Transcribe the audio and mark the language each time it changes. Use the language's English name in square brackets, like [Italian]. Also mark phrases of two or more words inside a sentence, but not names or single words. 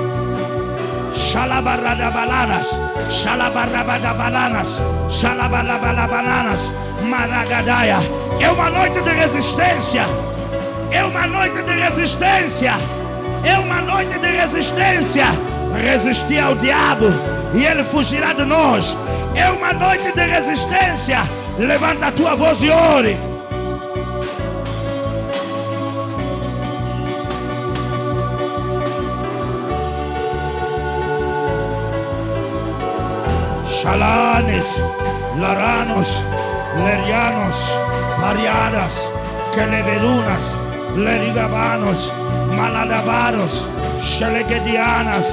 [Portuguese] Shalabarabalanas, Shalabarabalanas, Shalabalabalanas, Maragadaya. É uma noite de resistência. É uma noite de resistência. É uma noite de resistência. Resistir ao diabo e ele fugirá de nós. É uma noite de resistência. Levanta a tua voz e ore. Shalanes, Laranos, Lerianos, Mariadas, Quelevedunas, Lerigabanos, Maladabaros, Shelegedianas,